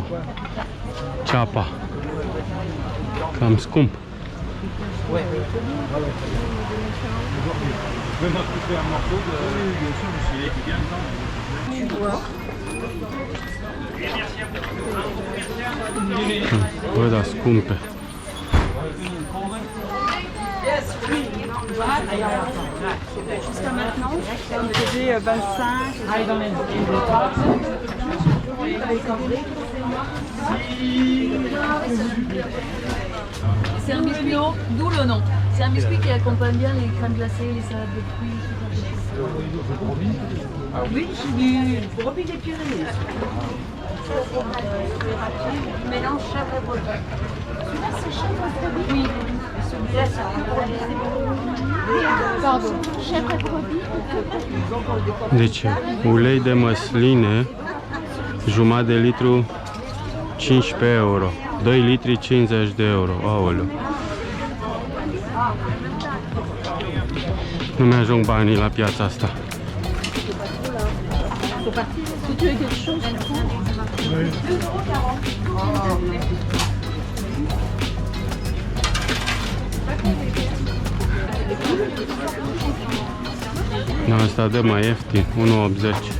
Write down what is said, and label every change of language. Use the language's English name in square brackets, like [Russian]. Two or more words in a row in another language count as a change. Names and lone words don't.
[Romanian] Ceapa. Cam scump. Bă, da, scumpe. [French] Jusqu'à maintenant, on faisait 25. C'est un biscuit, d'où le nom. C'est un biscuit qui accompagne bien les crèmes glacées, les salades de fruits. Oui, c'est du brebis des Pyrénées. Mélange chèvre et brebis. Celui-là, c'est chèvre et brebis. Oui. Celui-là, c'est Pardon, chèvre et brebis. [Romanian] Deci, ulei de măsline, jumătate de litru, 15 euro. 2 litri, 50 de euro. Aoleu. Nu mi-ajung banii la piața asta. [French] Si tu veux quelque chose, [Romanian] Da, asta dă mai ieftin, 1,80.